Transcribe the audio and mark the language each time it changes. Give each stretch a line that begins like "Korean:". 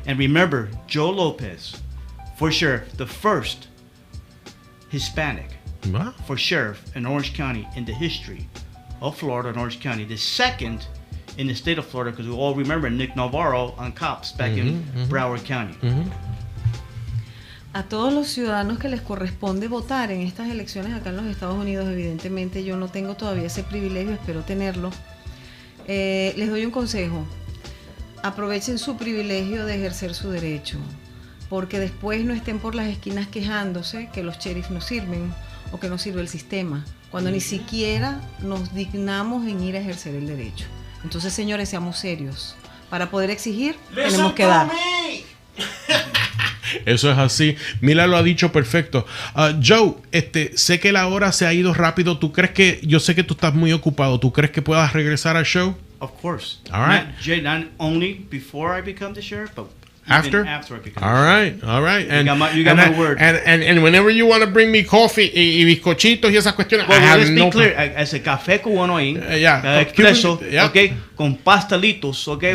English: And remember, Joe Lopez, for sheriff, the first Hispanic for sheriff in Orange County in the history of Florida and Orange County. The second in the state of Florida, because we all remember Nick Navarro on cops back in Broward County. Mm-hmm.
Spanish: A todos los ciudadanos que les corresponde votar en estas elecciones acá en los Estados Unidos, evidentemente yo no tengo todavía ese privilegio, espero tenerlo. Les doy un consejo. Aprovechen su privilegio de ejercer su derecho, porque después no estén por las esquinas quejándose que los sheriffs no sirven o que no sirve el sistema, cuando ni siquiera nos dignamos en ir a ejercer el derecho. Entonces, señores, seamos serios. Para poder exigir, tenemos que dar. Eso es así. Mila lo ha dicho perfecto. Joe, sé que la hora se ha ido rápido. Yo sé que tú estás muy ocupado. ¿Tú crees que puedas regresar al show?
English: Of course. All right. Not only before I become the sheriff, but after I become all right. And you got my word. And whenever you want to bring me coffee
Spanish: y bizcochitos y esas cuestiones,
English: well, I have let's no be clear.
Spanish: Ese café cubano ahí,
English: yeah,
Spanish: expreso,
English: yeah.
Spanish: okay, con pastelitos, okay,